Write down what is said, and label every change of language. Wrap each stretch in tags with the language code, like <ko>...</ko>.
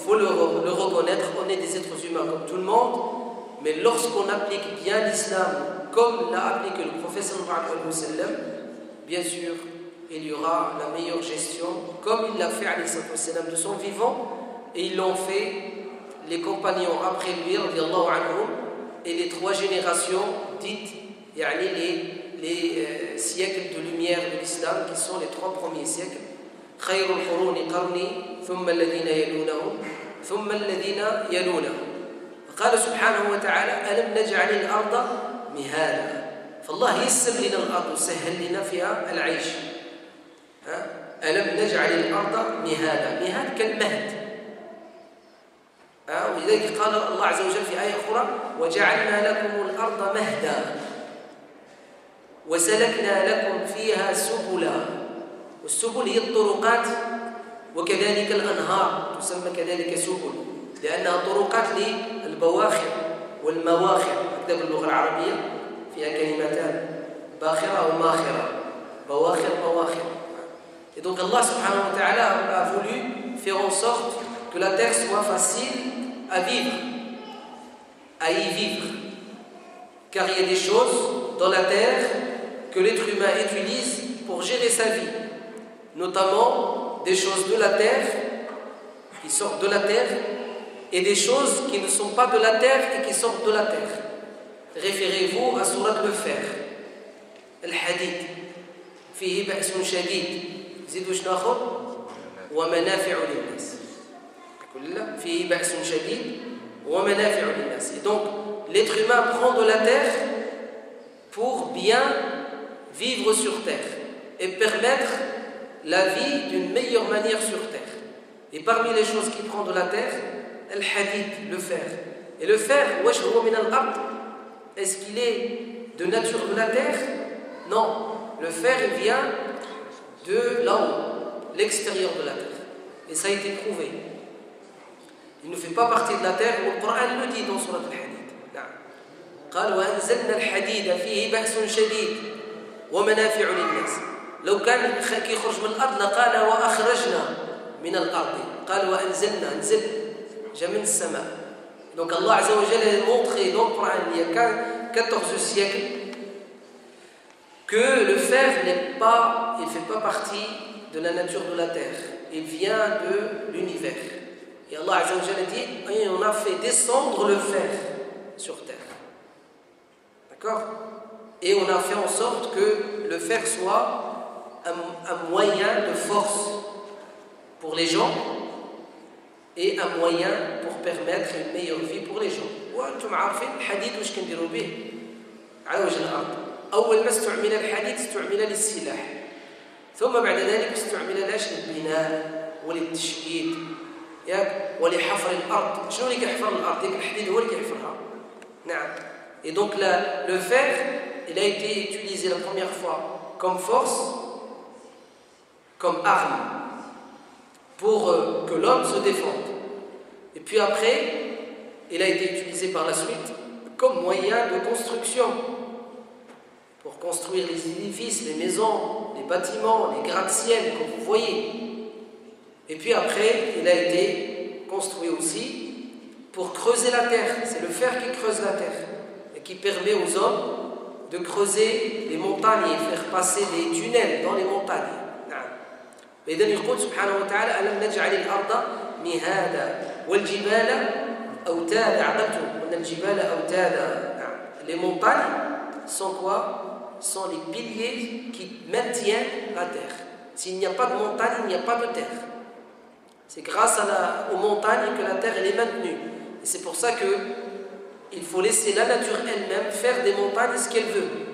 <fr>faut le reconnaître, on est des êtres humains comme tout le monde, mais lorsqu'on applique bien l'islam comme l'a appliqué le prophète sallallahu alayhi wa sallam, bien sûr, il y aura la meilleure gestion, comme il l'a fait alayhi wa sallam de son vivant, et ils l'ont fait les compagnons après lui, radiyallahu anhum, et les 3 générations dites, les siècles de lumière de l'islam, qui sont les 3 premiers siècles.</fr> <ar>خير القرون قرني ثم الذين يلونهم ثم الذين يلونهم. قال سبحانه وتعالى ألم نجعل الأرض مهادا. فالله يسر لنا الأرض وسهل لنا فيها العيش. ألم نجعل الأرض مهادا. مهاد كالمهد. ولذلك قال الله عز وجل في آية أخرى وجعلنا لكم الأرض مهدا وسلكنا لكم فيها سبلا. والسبل هي الطرقات وكذلك الأنهار تسمى كذلك سبل لأنها طرقات للبواخر والمواخر. هكذا باللغة العربية فيها كلمتان باخرة وماخرة بواخر مواخر.</ar> <fr>Et donc Allah subhanahu wa ta'ala a voulu faire en sorte que la terre soit facile à vivre, à y vivre. Car il y a des choses dans la terre que l'être humain utilise pour gérer sa vie. Notamment des choses de la terre, qui sortent de la terre, et des choses qui ne sont pas de la terre et qui sortent de la terre. Référez-vous à Surat le Fer,</fr> <ar>Al-Hadid, فيه بأس شديد زيدوا شنو آخر ومنافع للناس كلها فيه بأس شديد ومنافع للناس.</ar> <fr>Et donc l'être humain prend de la terre pour bien vivre sur terre et permettre la vie d'une meilleure manière sur terre. Et parmi les choses qui prend de la terre, al-hadid, le fer. Et le fer,</fr> <ar>wesh huwa min al-ard,</ar> <fr>est-ce qu'il est de nature de la terre? Non, le fer il vient de là-haut, l'extérieur de la terre. Et ça a été prouvé. Il ne fait pas partie de la terre, le Coran le dit dans Surat al-Hadid.</fr> <ar>قال وأنزلنا الحديد فيه بأس شديد ومنافع للناس. لو كان كيخرج من الأرض لقال وأخرجنا من الأرض. قال وأنزلنا نزل جاء من السماء.</ar> <fr>Donc Allah Azza wa Jalla a montré dans le Coran il y a 14 siècles que le fer n'est pas, il ne fait pas partie de la nature de la terre. Il vient de l'univers. Et Allah Azza wa Jalla dit on a fait descendre le fer sur terre. D'accord? Et on a fait en sorte que le fer soit un moyen de force pour les gens et un moyen pour permettre une meilleure vie pour les gens.</fr> <ar>وأنتم عارفين الحديد واش كنديروا به على وجه الأرض. أول ما استعمل الحديد استعمل للسلاح ثم بعد ذلك استعمل لاش للبناء وللتشييد ولحفر الأرض. شنو اللي كيحفر الأرض؟ ديك الحديد هو اللي كيحفرها. نعم.</ar> <fr>Et donc le fer, il a été utilisé la première fois comme force, comme arme, pour que l'homme se défende. Et puis après, il a été utilisé par la suite comme moyen de construction, pour construire les édifices, les maisons, les bâtiments, les gratte-ciel, comme vous voyez. Et puis après, il a été construit aussi pour creuser la terre. C'est le fer qui creuse la terre et qui permet aux hommes de creuser les montagnes et faire passer des tunnels dans les montagnes.</fr> <ar>فإذا يقول سبحانه وتعالى ألم نجعل الأرض مهادا والجبال أوتادا. عقلتم أن الجبال أوتادا.</ar> <fr>Les montagnes sont quoi? Sont les piliers qui maintiennent la terre. S'il n'y a pas de montagne, il n'y a pas de terre. C'est grâce aux montagnes que la terre elle est maintenue. Et c'est pour ça qu'il faut laisser la nature elle-même faire des montagnes ce qu'elle veut.</fr>